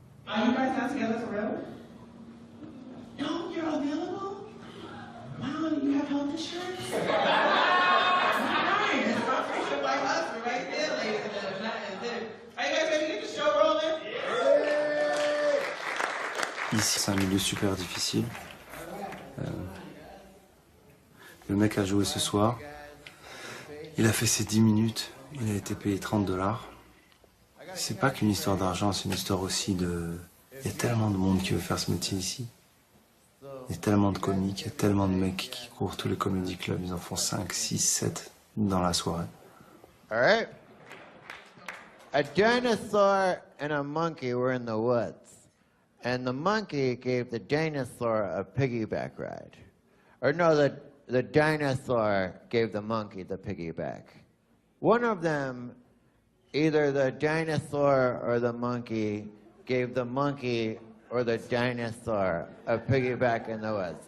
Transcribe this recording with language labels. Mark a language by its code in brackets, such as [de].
[en] Are you guys not together for real? No, you're available? Wow, Oh, you have health insurance? Fine. It's my white husband right there, ladies and gentlemen. That is it. Are you guys ready to get the show rolling? [fr] Ici, c'est un milieu super difficile. Le mec a joué ce soir. Il a fait ses 10 minutes. Il a été payé $30. C'est pas qu'une histoire d'argent, c'est une histoire aussi de... Il y a tellement de monde qui veut faire ce métier ici. Il y a tellement de comiques, il y a tellement de mecs qui courent tous les comedy clubs. Ils en font 5, 6, 7 dans la soirée. [en] All right. A dinosaur and a monkey were in the woods. And the monkey gave the dinosaur a piggyback ride. Or no, the dinosaur gave the monkey the piggyback. One of them, either the dinosaur or the monkey, gave the monkey or the dinosaur a piggyback in the woods.